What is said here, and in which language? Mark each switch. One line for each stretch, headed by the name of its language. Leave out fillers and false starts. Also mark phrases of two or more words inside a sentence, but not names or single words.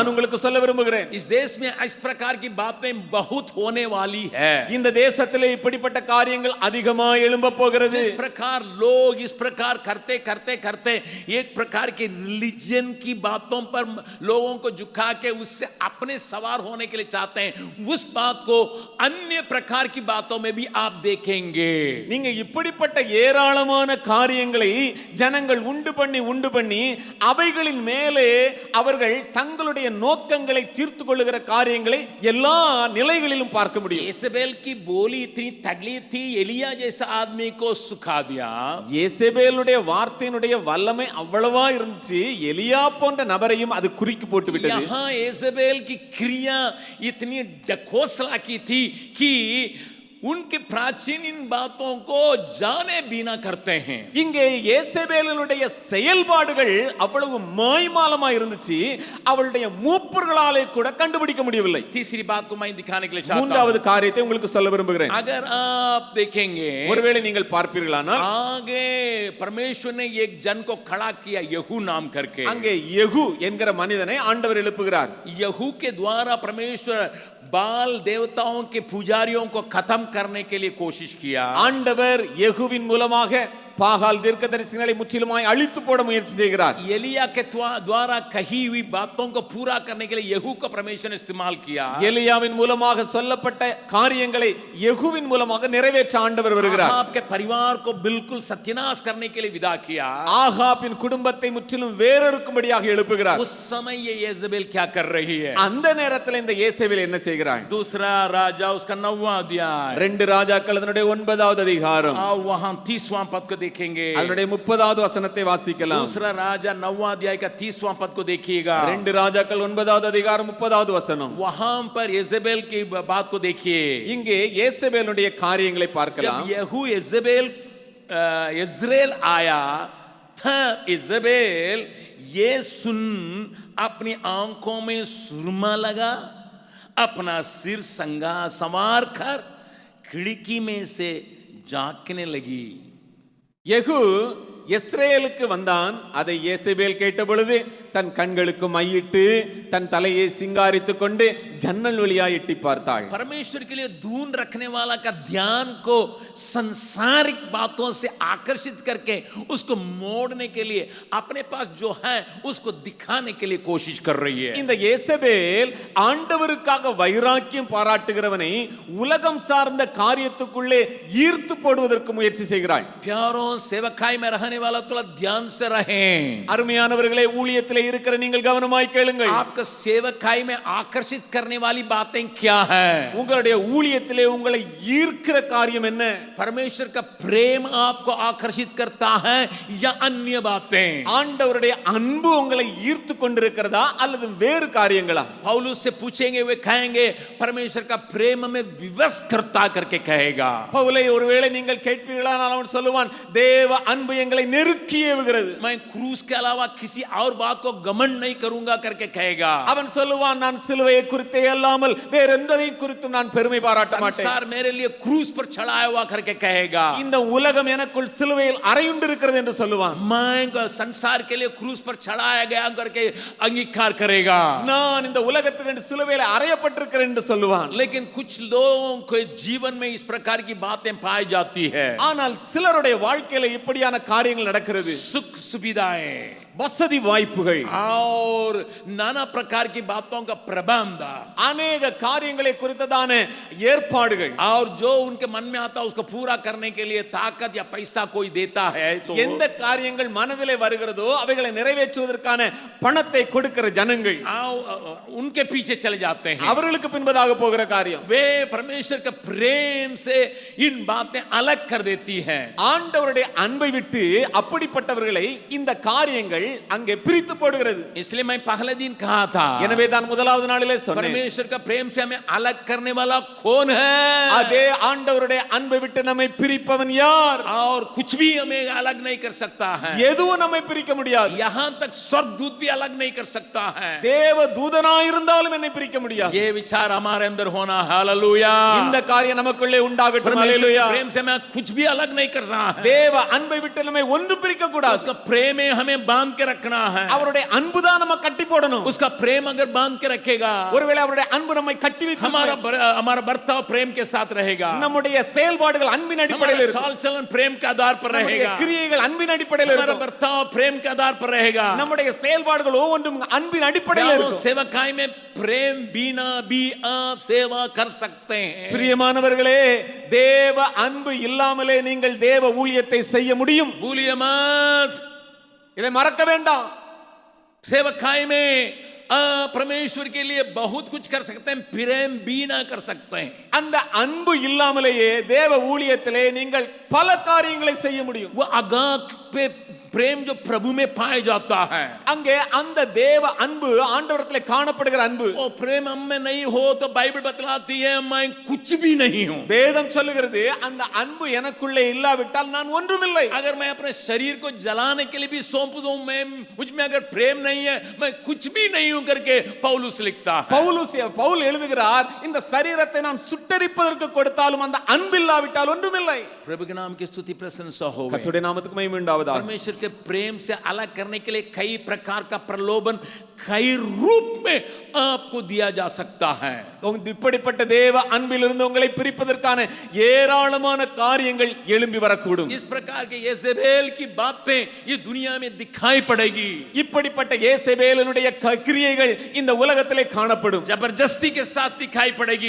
Tamil: நான் உங்களுக்கு சொல்ல விரும்புகிறேன்,
Hindi: इस देश में इस प्रकार की बातें बहुत होने वाली है.
Tamil: இந்த தேசத்திலே இப்படிப்பட்ட காரியங்கள் அதிகமாக எழும்ப போகிறது.
Hindi: जिस प्रकार लोग इस प्रकार करते करते करते एक प्रकार के रिलीजन की बातों पर लोगों को झुका के उससे अपने सवार होने के लिए चाहते हैं, उस बात को अन्य प्रकार की बातों में भी आप देखेंगे.
Tamil: நீங்க இப்படிப்பட்ட ஏராளமான காரியங்களை ஜனங்கள் உண்டு பண்ணி அவைகளின் மேலே அவர்கள் தங்களுடைய நோக்கங்களை தீர்த்து கொள்ளுகிற காரியங்களை எல்லா நிலைகளிலும் பார்க்க முடியும்.
Hindi: येसेबेल की बोली इतनी तगड़ी थी, एलिया जैसा आदमी को सुखा दिया.
Tamil: येसेबेலுடைய வார்த்தையினுடைய வல்லமை அவ்வளவா இருந்துச்சு, எலியா போன்ற நபரையும் அது குறுக்கி போட்டு விட்டது.
Hindi: यहाँ येसेबेल की क्रिया इतनी डकोसला की थी कि उनके प्राचीन इन बातों को जाने बिना करते हैं.
Tamil: இங்கே யேசபேலினுடைய செயல்பாடுகள் அவ்வளவு மாய்மாலமா இருந்துச்சு, அவளுடைய மூப்பர்களாலே கூட கண்டுபிடிக்க முடியவில்லை.
Hindi: तीसरी बात को मैं दिखाने के लिए चाहता हूं.
Tamil: மூன்றாவது காரியத்தை உங்களுக்கு சொல்ல விரும்புகிறேன்.
Hindi: अगर आप देखेंगे,
Tamil: ஒருவேளை நீங்கள் பார்ப்பீர்களானால்,
Hindi: आगे परमेश्वर ने एक जन को खड़ा किया यहू नाम करके.
Tamil: அங்கே யெகூ என்கிற மனிதனை ஆண்டவர் எழுப்புகிறார்.
Hindi: यहू के द्वारा परमेश्वर बाल देवताओं के पुजारियों को खत्म करने के लिए कोशिश किया.
Tamil: ஆண்டவர் யெகூவின் மூலமாக பாகால் தீர்க்கதரிசிகளை முற்றிலுமாய் அழித்து போட முயற்சி செய்கிறார்.
Hindi: एलिया के द्वारा कही हुई बातों को पूरा करने के लिए यहू का परमेश्वर ने इस्तेमाल किया.
Tamil: எலியாவின் மூலமாக சொல்லப்பட்ட காரியங்களை யெகூவின் மூலமாக நிறைவேற்ற ஆண்டவர் வருகிறார்.
Hindi: आपके परिवार को बिल्कुल सत्यानाश करने के लिए विदा किया.
Tamil: ஆகாபின் குடும்பத்தை முற்றிலும் வேறொருக்கும்படியாக எழுப்புகிறார்.
Hindi: उस समय ये येजेबेल क्या कर रही है?
Tamil: அந்த நேரத்தில் இந்த யேசபேல் என்ன செய்கிறார்?
Hindi: दूसरा राजा उसका 9वां अध्याय,
Tamil: 2 ராஜாக்கள் அதனுடைய 9வது அதிகாரம்,
Hindi: वहां 30वां पद को देखेंगे.
Tamil: அதனுடைய 30வது வசனத்தை வாசிக்கலாம்.
Hindi: दूसरा राजा 9वां अध्याय का 30वां पद को देखिएगा.
Tamil: 2 ராஜாக்கள் 9வது அதிகாரம் 30வது வசனம்.
Hindi: वहां पर येजेबेल की बात को देखिए.
Tamil: இங்கே யேசபேலுடைய காரியங்களை பார்க்கலாம்.
Hindi: जब यहू इज़राइल आया था, इज़राइल ये सुन अपनी आंखों में सुरमा लगा, अपना सिर संवार कर खिड़की में से झांकने लगी.
Tamil: யெகூ இஸ்ரேலுக்கு வந்தான். அதை யேசபேல் கேட்ட பொழுது தன் கண்களுக்கு மையிட்டு தன் தலையை சிங்காரித்துக் கொண்டு ஜன்னல் வழியாய் எட்டி பார்த்தாள்.
Hindi: परमेश्वर के लिए दून रखने वाला का ध्यान को संसारिक बातों से आकर्षित करके उसको मोड़ने के लिए अपने पास जो है उसको दिखाने के लिए कोशिश कर रही है.
Tamil: இந்த யேசபேல் ஆண்டவருக்காக வைராக்கியம் பாராட்டுகிறவனை உலகம் சார்ந்த காரியத்துக்குள்ளே ஈர்த்து போடுவதற்கு முயற்சி செய்கிறாள்.
Hindi: प्यारों सेवकाई में रहने वाला थोड़ा ध्यान से रहें.
Tamil: அருமையானவர்களே, ஊழியத்திலே இருக்கிற நீங்கள் கவனமாய் கேளுங்கள்.
Hindi: आपका सेवकाई में आकर्षित करने वाली बातें क्या है?
Tamil: உங்களுடைய ஊழியத்திலே உங்களை ஈர்க்கிற காரியம் என்ன?
Hindi: परमेश्वर का प्रेम आपको आकर्षित करता है या अन्य बातें?
Tamil: ஆண்டவருடைய அன்பு உங்களை ஈர்த்து கொண்டிருக்கிறதா அல்லது வேறு காரியங்களா?
Hindi: पौलुस से पूछेंगे, वे कहेंगे परमेश्वर का प्रेम हमें विवश करता करके कहेगा.
Tamil: பவுலை ஒருவேளை நீங்கள் கேட்பீர்களானால் அவன் சொல்லுவான், தேவ அன்பு எங்களை நெருக்கி ஏவுகிறது.
Hindi: मैं क्रूस के अलावा किसी और बात को घमंड नहीं करूंगा करके कहेगा.
Tamil: அவன் சொல்லுவான், நான் சிலுவையை குறித்தே அல்லாமல் வேற எந்ததையும் குறித்து நான் பெருமை பாராட்ட மாட்டேன்.
Hindi: संसार मेरे लिए क्रूस पर चढ़ाया हुआ करके कहेगा.
Tamil: இந்த உலகம் எனக்குள் சிலுவையில் அறையுண்டு இருக்கிறது என்று சொல்லுவான்.
Hindi: मैं संसार के लिए क्रूस पर चढ़ाया गया करके अंगीकार करेगा.
Tamil: நான் இந்த உலகத்துக்கு சிலுவையில் அறையப்பட்டிருக்கிறேன் என்று சொல்லுவான்.
Hindi: लेकिन कुछ लोगों के जीवन में इस प्रकार की बातें पाई जाती है.
Tamil: ஆனால் சிலருடைய வாழ்க்கையில இப்படியான காரியங்கள் நடக்கிறது.
Hindi: सुख सुविधाएं,
Tamil: வசதி வாய்ப்புகள்
Hindi: और नाना प्रकार की बातों का प्रबंध,
Tamil: अनेक காரியங்களை குறித்ததான ஏற்பாடுகள்,
Hindi: और जो उनके मन में आता है उसको पूरा करने के लिए ताकत या पैसा कोई देता है तो
Tamil: எந்த காரியங்கள் மனதிலே வருகிறதோ அவைகளை நிறைவேற்றுவதற்கான பணத்தை கொடுக்கிற ஜனங்கள்
Hindi: उनके पीछे चले जाते हैं.
Tamil: அவர்களுக்கு பின்பதாக போகிற காரியம்
Hindi: वे परमेश्वर के प्रेम से इन बातें अलग कर देती हैं.
Tamil: ஆண்டவருடைய அன்பை விட்டு அப்படிப்பட்டவர்களை இந்த காரியங்கள் அங்கே பிரித்து போடுகிறது.
Hindi: इसलिए मैं पहले दिन कहा था,
Tamil: எனவே தான் முதலாவது நாளிலே சொன்னேன்,
Hindi: परमेश्वर का प्रेम से हमें अलग करने वाला कौन है?
Tamil: அதே ஆண்டவருடைய அன்பை விட்டு நம்மை பிரிப்பவன் யார்?
Hindi: और कुछ भी हमें अलग नहीं कर सकता है.
Tamil: எதுவும் நம்மை பிரிக்க முடியாது.
Hindi: यहाँ तक स्वर्गदूत भी अलग नहीं कर सकता है.
Tamil: தேவ தூதனாய் இருந்தாலும் என்னை பிரிக்க முடியாது.
Hindi: ये विचार हमारे अंदर होना. हालेलुया.
Tamil: இந்த காரியம் நமக்குள்ளே உண்டாகட்டும்.
Hindi: परमेश्वर हालेलुया. के प्रेम से हमें कुछ भी अलग नहीं कर रहा है.
Tamil: தேவ அன்பை விட்டு நம்மை ஒன்றும் பிரிக்க கூடாது.
Hindi: उसका प्रेम हमें बांध के रखना है.
Tamil: அவருடைய அன்பு தான் நம்ம கட்டி போடணும்.
Hindi: उसका प्रेम अगर बांध के रखेगा,
Tamil: ஒருவேளை அவருடைய அன்பு நம்மை கட்டி வைத்து
Hindi: हमारा बर्ताव प्रेम के साथ रहेगा.
Tamil: நம்முடைய செயல்பாடுகள் அன்பின் அடிப்படையில் இருக்கும்.
Hindi: चाल चलन प्रेम के आधार पर रहेगा.
Tamil: கிரியைகள் அன்பின் அடிப்படையில்
Hindi: हमारा
Tamil: இருக்கும்.
Hindi: बर्ताव प्रेम के आधार पर रहेगा.
Tamil: நம்முடைய செயல்பாடுகள் ஒவ்வொன்றும் அன்பின் அடிப்படையில் இருக்கும்.
Hindi: सेवकाई में प्रेम बिना भी आप सेवा कर सकते हैं.
Tamil: பிரியமானவர்களே, தேவ அன்பு இல்லாமலே நீங்கள் தேவ ஊழியத்தை செய்ய முடியும்.
Hindi: भूलिए मत,
Tamil: இதை மறக்க வேண்டாம்.
Hindi: सेवकाई में परमेश्वर के लिए बहुत कुछ कर सकते हैं, प्रेम भी ना कर सकते हैं.
Tamil: அந்த அன்பு இல்லாமலேயே தேவ ஊழியத்திலே நீங்கள் பல காரியங்களை செய்ய முடியும்.
Hindi: वो आगाह पे प्रेम जो प्रभु में पाया जाता है,
Tamil: அங்கே அந்த தேவ அன்பு ஆண்டவரத்திலே காணப்படுகிற அன்பு.
Hindi: वो प्रेम हम में नहीं हो तो बाइबल बतलाती है मैं कुछ भी नहीं हूं.
Tamil: வேதம் சொல்லுகிறது அந்த அன்பு எனக்குள்ளே இல்லாவிட்டால் நான் ஒன்றுமில்லை.
Hindi: अगर मैं अपने शरीर को जलाने के लिए भी सौंप दूं, मैं मुझ में अगर प्रेम नहीं है मैं कुछ भी नहीं हूं करके पौलुस लिखता है.
Tamil: பவுல் எழுதுகிறார், இந்த சரீரத்தை நான் சுட்டெரிப்பதற்கு கொடுத்தாலும் அந்த அன்பு இல்லாவிட்டால் ஒன்றுமில்லை.
Hindi: प्रभु के नाम की स्तुति प्रशंसा हो.
Tamil: கர்த்தருடைய நாமத்துக்கு மகிமை உண்டாவதாக.
Hindi: परमेश्वर के प्रेम से अलग करने के लिए कई प्रकार का प्रलोभन कई रूप में आपको दिया जा सकता है.
Tamil: இப்படிப்பட்ட தேவ அன்பிலிருந்து உங்களை பிரிப்பதற்கான ஏராளமான காரியங்கள் எழும்பி வரக்கூடும்.
Hindi: इस प्रकार के येसेबेल की बातें ये दुनिया में दिखाई पड़ेगी.
Tamil: இப்படிப்பட்ட யேசபேலினுடைய கிரியைகள் இந்த உலகத்திலே காணப்படும்.
Hindi: जबरदस्ती के साथ दिखाई पड़ेगी.